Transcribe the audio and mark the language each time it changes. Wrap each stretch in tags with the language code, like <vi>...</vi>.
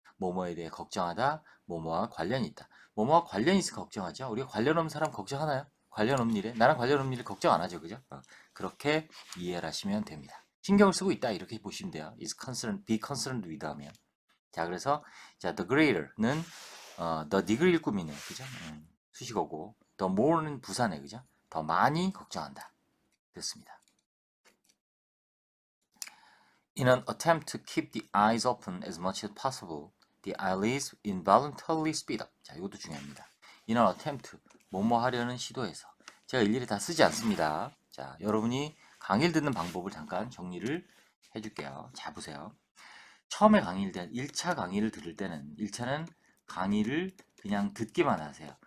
<ko>뭐뭐에 대해 걱정하다 뭐뭐와 관련이 있다. 뭐뭐와 관련이 있어 걱정하죠. 우리가 관련 없는 사람 걱정하나요? 관련 없는 일에 나랑 관련 없는 일을 걱정 안 하죠. 그죠? 그렇게 이해를 하시면 됩니다. 신경을 쓰고 있다 이렇게 보시면 돼요.</ko> <en>is concerned, be concerned with 하면.</en> <ko>자, 그래서 자, the greater는 the degree일 꿈이네, 그죠? 수식어고 the more는 부사네, 그죠? 더 많이 걱정한다. 됐습니다.</ko> <en>In an attempt to keep the eyes open as much as possible, the eyelids involuntarily speed up.</en> <ko>자, 이것도 중요합니다.</ko> <en>In an attempt,</en> <ko>뭐뭐 하려는 시도에서. 제가 일일이 다 쓰지 않습니다. 자, 여러분이 강의를 듣는 방법을 잠깐 정리를 해줄게요. 자, 보세요. 처음에 강의를 1차 강의를 들을 때는 1차는 강의를 그냥 듣기만 하세요.</ko>